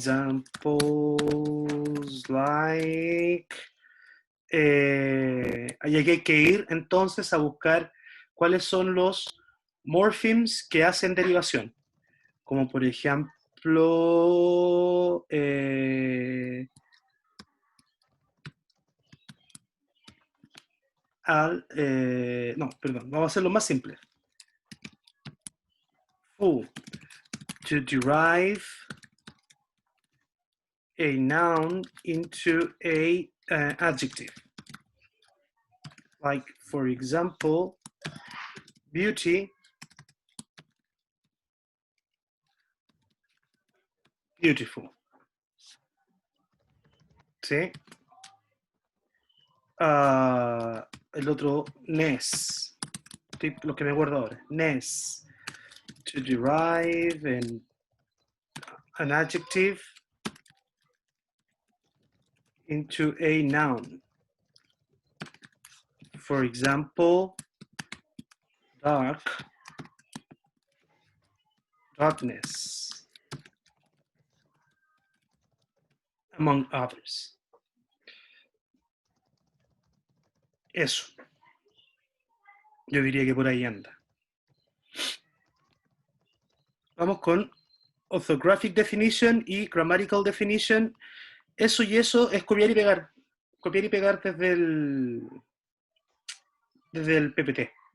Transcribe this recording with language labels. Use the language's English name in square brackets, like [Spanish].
[English] Examples like, [Spanish] ahí hay que ir entonces a buscar cuáles son los morphemes que hacen derivación, como por ejemplo, no, perdón, vamos a hacerlo más simple. [English] To derive a noun into a adjective. Like, for example, beauty, beautiful. [Spanish] ¿Sí? El otro, ness. Lo que me acuerdo ahora. Ness. [English] To derive an adjective into a noun. For example, dark, darkness, among others. [Spanish] Eso. Yo diría que por ahí anda. Vamos con orthographic definition y grammatical definition. Eso y eso es copiar y pegar. Copiar y pegar desde el PPT.